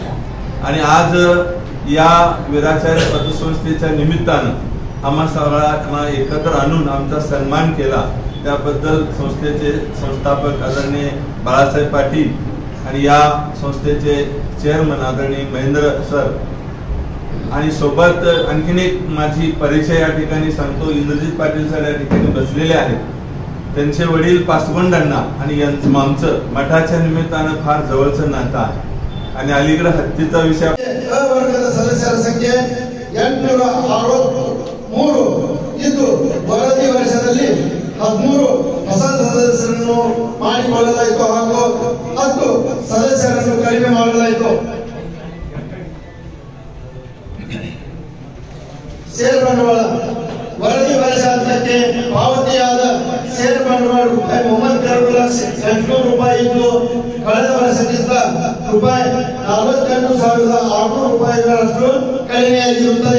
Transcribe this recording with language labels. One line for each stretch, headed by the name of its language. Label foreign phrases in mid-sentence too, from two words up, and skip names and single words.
Marathi: आणि आज या वीराचार्य पतसंस्थेच्या निमित्तानं आम्हा सगळ्यांना एकत्र आणून आमचा सन्मान केला, त्याबद्दल संस्थेचे संस्थापक आदरणीय बाळासाहेब पाटील आणि या संस्थेचे चेअरमन आदरणीय महेंद्र सर आणि सोबत आणखीन एक माझी परिचय या ठिकाणी सांगतो. इंद्रजित पाटील सर या ठिकाणी बसलेले आहेत. त्यांचे वडील पासवंडांना आणि आमचं मठाच्या निमित्तानं फार जवळचं नातं आहे. आणि अलीकडे हत्तीचा विषय
Kannada: वर्गದ ಸದಸ್ಯರ ಸಂಖ್ಯೆ 863 ಇದ್ದು ವರದಿ ವರ್ಷದಲ್ಲಿ 13 ಹೊಸ ಸದಸ್ಯರನ್ನು ಮಾಡಿಕೊಳ್ಳಲಾಯಿತು ಹಾಗೂ 10 ಸದಸ್ಯರನ್ನು ಕಡಿಮೆ ಮಾಡಲಾಯಿತು. ಷೇರು ಬಂಡವಾಳ ವರದಿ ವರ್ಷಾಂತ್ಯಕ್ಕೆ ಪಾವತಿಯಾದ ಷೇರು ಬಂಡವಾಳ ರೂಪಾಯಿ 32,800 ರೂಪಾಯಿ ಇದ್ದು ಕಳೆದ ವರ್ಷಕ್ಕಿಂತ ರೂಪಾಯಿ 48,600 ರೂಪಾಯಿಗಳಷ್ಟು ಕಡಿಮೆಯಾಗಿರುತ್ತದೆ.